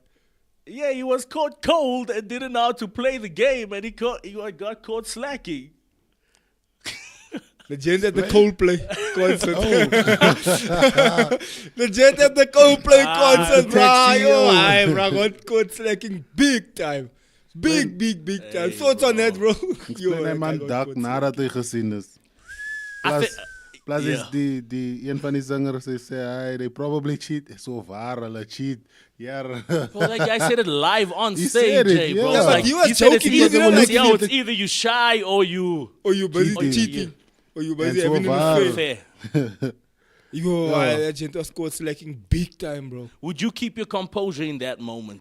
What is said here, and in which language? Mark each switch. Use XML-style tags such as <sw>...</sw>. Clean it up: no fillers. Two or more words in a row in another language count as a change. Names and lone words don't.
<en>Yeah, he was caught cold and didn't know how to play the game, and he got caught slacking. The gent at the Coldplay concert. The gent at the Coldplay concert, bro. Bro, got caught slacking big time. Big time. Thoughts on that, bro?</en> <af>Explain hy man dak nadat hy gesien is. Plus is die een van die singers sê</af> <en>they probably cheat.</en> <af>So waar hulle cheat. Yeah.</af> <en>Well, that guy said it live on He stage, said it, Jay, bro. yeah. But he was joking. It's either you shy or you busy cheating. Or you busy having an affair. fair. That gent was caught slacking big time, bro. Would you keep your composure in that moment?</en>